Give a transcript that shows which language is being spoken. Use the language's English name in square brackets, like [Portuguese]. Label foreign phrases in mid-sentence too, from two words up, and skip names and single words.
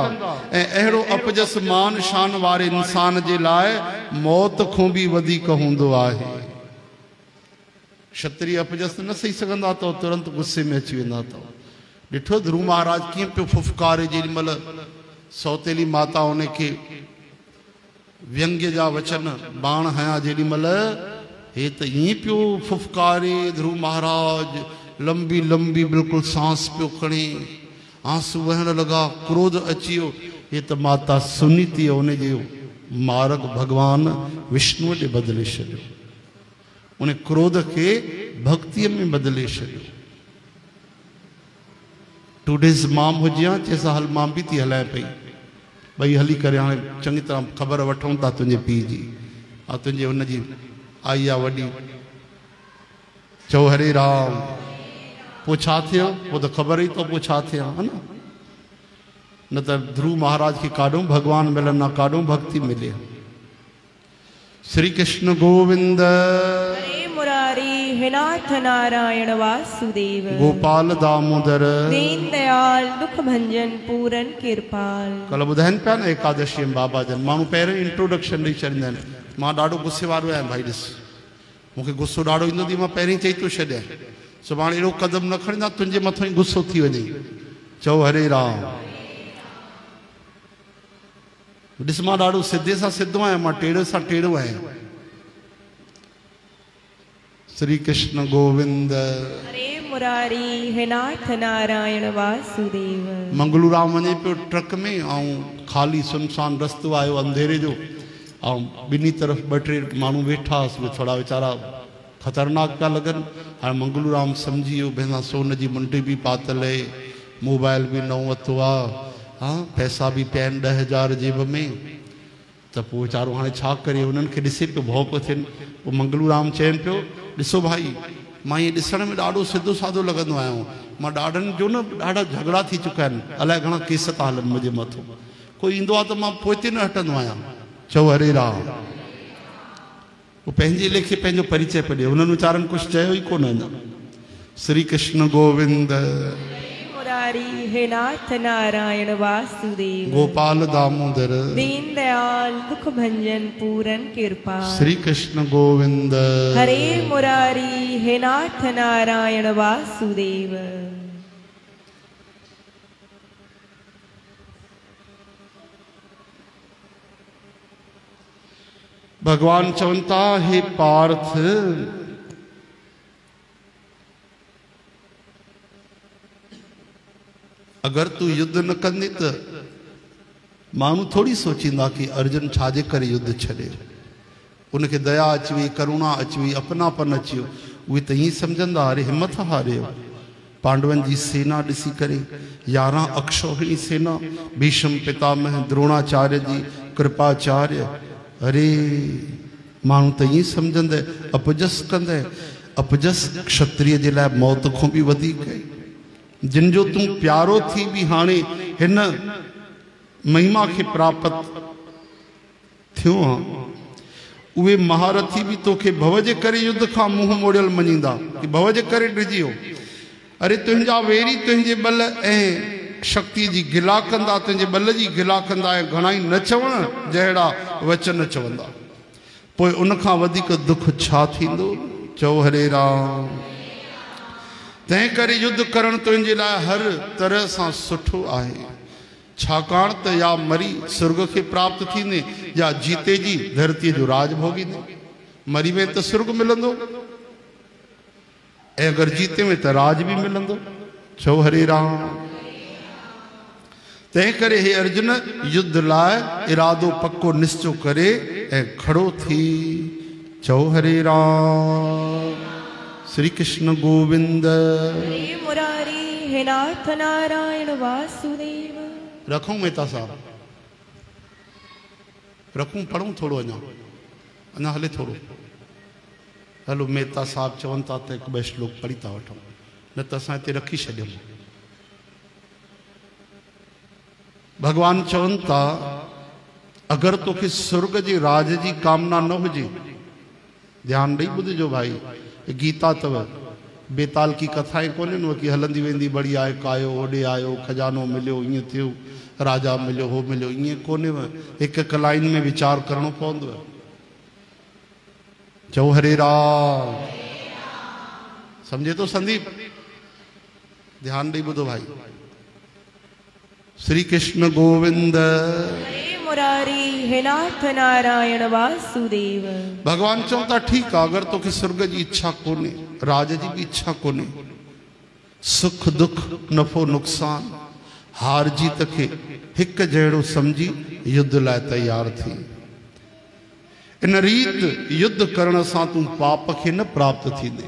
[Sindhi] ऐं अहिड़ो अपजस मान शान वारे इंसान जे लाइ मौत खां बि वधीक हूंदो आहे। क्षत्रिय अपजस न सही सघंदा अथव, तुरंत गुस्से में अची वेंदा अथव। ॾिठो ध्रुव महाराज कीअं पियो फुफकारे, जेॾी महिल सौतेली माता उनखे व्यंग्य जा वचन बाण हया, जेॾी महिल हे त ईअं पियो फुफकारे ध्रुव महाराज, लंबी लंबी बिल्कुलु सांस पियो खणे, आंसू वहण लॻा, क्रोध अची वियो। हे त माता सुनीति उनजे मार्ग भगवान विष्णुअ ॾे बदिले छॾियो, उन क्रोध खे भक्तीअ में बदिले छॾियो। 2 days माम हुजे, चइसां हल मां बि थी हलाए पई, ॿई हली करे हाणे चङी तरह ख़बर वठूं था तुंहिंजे पीउ जी ऐं तुंहिंजे हुनजी आई आहे वॾी। चओ हरे राम। पोइ छा थियो? पोइ त ख़बर ई तो पोइ छा थियो, है न? न त ध्रुव महाराज खे काॾों भगवान मिलनि, न काॾों भक्ति मिले। श्री कृष्ण गोविंद मुरारी, हे नाथ नारायण वासुदेव, गोपाल दामोदर, दीन दयाल, दुख भंजन, पूरन कृपाल। कल ॿुधाइनि पिया न एकादशी बाबा जन, माण्हू पहिरियों इंट्रोडक्शन ॾेई छॾींदा आहिनि। मां ॾाढो गुस्से वारो आहियां भाई, ॾिस मूंखे गुस्सो ॾाढो ईंदो अथई, मां पहिरीं चई थो छॾियां, सुभाणे अहिड़ो क़दम न खणंदा तुंहिंजे मथां ई गुस्सो थी वञे। चओ हरे राम। ॾिस मां ॾाढो सिधे सां सिधो आहियां, मां टेढ़े सां टेढ़ो आहियां। श्री कृष्ण गोविंद। हरे मुरारी, हे नाथ नारायण वासुदेव। मंगलू राम वञे पियो ट्रक में ऐं ख़ाली सुनसान रस्तो आयो अंधेरे जो, ऐं ॿिन्ही तरफ़ 2-3 माण्हू वेठा, थोड़ा वीचारा ख़तरनाक पिया लॻनि। हाणे मंगलू राम सम्झी वियो, भई सोन जी मुंडी बि पातल आहे, मोबाइल बि नओं वरितो आहे, हाँ पैसा बि पिया आहिनि 10,000 जेब में, त पोइ वीचारो हाणे छा करे? उन्हनि खे ॾिसे पियो, भउ पियो थियनि। पोइ मंगलू राम चवनि पियो, ॾिसो भाई, मां ईअं ॾिसण में ॾाढो सिधो साधो लॻंदो आहियां, मां ॾाढनि जो न ॾाढा झगड़ा थी चुका आहिनि, अलाए घणा केस था हलनि मुंहिंजे मथां, कोई ईंदो आहे त मां पोइ ते न हटंदो आहियां। चओ हरे राम। वो पंहिंजे लेखे पंहिंजो परिचय पियो ॾिए, उन्हनि वीचारनि कुझु चयो ई कोन अञा। श्री कृष्ण गोविंद। मुरारी हे नाथ नारायण वासुदेव। गोपाल दामोदर दीन दयाल दुख भंजन पूरन कृपा। श्री कृष्ण गोविंद हरे मुरारी हे नाथ नारायण वासुदेव। भगवान चवंता हे पार्थ अगर तू युद्ध न कंदी त मानू थोड़ी सोचींदा कि अर्जुन छाजे करे युद्ध छड़े। उनके दया अचवी करुणा अचवी अपनापन अचियो उहे त ईअं सम्झंदा अरे हिम्मत हारियो। पांडवन जी सेना ॾिसी करे 11 अक्षौहिणी सेना भीष्म पितामह द्रोणाचार्य जी कृपाचार्य अरे मानू त ईअं सम्झंदे अपजस कंदे। अपजस क्षत्रिय जे लाइ मौत खां बि वधीक आहे। जिन जो तू प्यारो थी भी हाणे हिन महिमा के प्राप्त थियो उहे महारथी भी तोखे भव जे करे युद्ध का मुंह मोड़ियल मञींदा कि भव जे करे ड्रिजियो। अरे तुंहिंजा वेरी तुंहिंजे बल ऐं शक्ति जी गिला कंदा तुंहिंजे बल जी गिला कंदा ऐं घणाई न चवण जहिड़ा वचन चवंदा पोइ उन खां वधीक दुख छा थींदो। चओ हरे राम। तंहिं करे युद्ध करण तुंहिंजे लाइ हर तरह सां सुठो आहे। छाकाणि त या मरी स्वर्ग खे प्राप्त थींदे या जीते जी धरतीअ जो राज भोगींदे। मरी में त स्वर्ग मिलंदो ऐं अगरि जीते में त राज भी मिलंदो। चओ हरे राम। तंहिं करे हे अर्जुन युद्ध लाइ इरादो पक्को निश्चो करे ऐं खड़ो थी। चओ हरे राम। श्री कृष्ण गोविंद हरे मुरारी हे नाथ नारायण वासुदेव। रखूं मेहता साहब रखूं पढ़ूं थोड़ो अञा हले थोड़ो हलो। मेहता साहब चवन था त हिकु ॿ श्लोक पढ़ी था वठूं न त असां हिते रखी छॾियूं। भगवान चवन था अगर तोखे स्वर्ग जे राज जी कामना न हुजे ध्यान ॾेई ॿुधजो भाई। गीता तव बेताल [Hindi] की कथाएं [Sindhi] कोन्हनि वो कि हलंदी वेंदी बढ़िया आहे कायो ओॾे आयो खजानो मिलियो ईअं थियो राजा मिलियो हो मिलियो ईअं कोन्हे। हिकु हिकु लाइन में वीचार करणो पवंदो। चओ हरे राम। समझे तो संदीप ध्यान ॾेई ॿुधो भाई। श्री कृष्ण गोविंद मुरारी हे नाथ नारायण वासुदेव। भगवान चवंदा ठीक आहे अगर तोखे स्वर्ग जी इच्छा कोन्हे राज जी भी इच्छा कोन्हे सुख दुख नफ़ो नुक़सान हार जीत खे हिकु जहिड़ो समझी युद्ध लाइ तैयार थी। इन रीत युद्ध करण सां तूं पाप खे न प्राप्त थींदे।